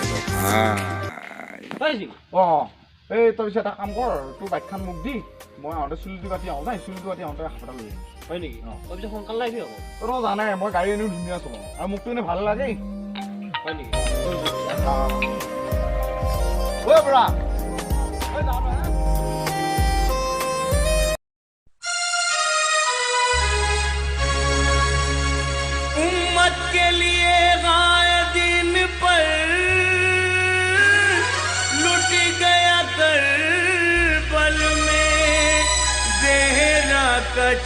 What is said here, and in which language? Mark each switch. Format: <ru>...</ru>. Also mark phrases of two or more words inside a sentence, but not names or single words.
<as>অঁ এই তই পিছে এটা কাম কৰ তোৰ বাইকখন মোক দি মই আহোঁতে চুলিটো কাটি আহোঁ নাই চুলিটো কাটি আহোঁতে হাতটা লৈ আহিম হয় নেকি তই পিছে সোনকালে আহিবি আকৌ তই জানাই মই গাড়ী এনেও ধুনীয়া চলাওঁ আৰু মোকতো এনেই ভাল লাগে হয় নেকি ঐ বুঢ়া</as> <ur>उम्मत के लिए गाए दिन पर लुट गया करबल में ज़हरा का</ur>